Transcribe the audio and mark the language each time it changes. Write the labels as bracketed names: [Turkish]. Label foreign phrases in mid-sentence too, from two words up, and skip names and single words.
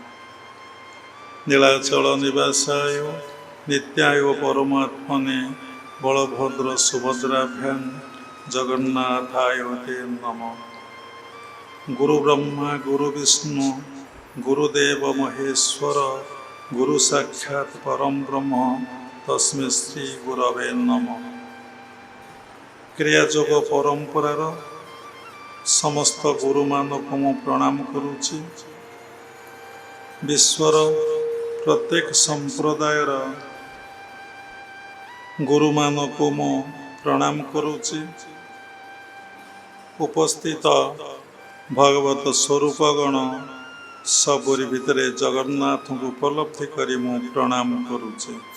[Sanskrit] नीलाचल निवासाय नित्याय परमात्मने बलभद्र सुभद्राभ्यां जगन्नाथाय ते नमः। गुरु ब्रह्मा गुरु विष्णु गुरुदेव महेश्वर गुरु साक्षात् परम ब्रह्म तस्मै श्री गुरवे नमः। [Odia] ୍କ୍ରିୟାଯୋଗ ପରମ୍ପରାର ସମସ୍ତ ଗୁରୁ ମାନଙ୍କୁ ମୁଁ ପ୍ରଣାମ କରୁଛି। ବିଶ୍ୱର ପ୍ରତ୍ୟେକ ସମ୍ପ୍ରଦାୟର ଗୁରୁ ମାନଙ୍କୁ ମୁଁ ପ୍ରଣାମ କରୁଛି। ଉପସ୍ଥିତ ଭଗବତ ସ୍ୱରୂପଗଣ ସବୁରି ଭିତରେ ଜଗନ୍ନାଥ କୁ ଉପଲବ୍ଧି କରି ମୁଁ ପ୍ରଣାମ କରୁଛି।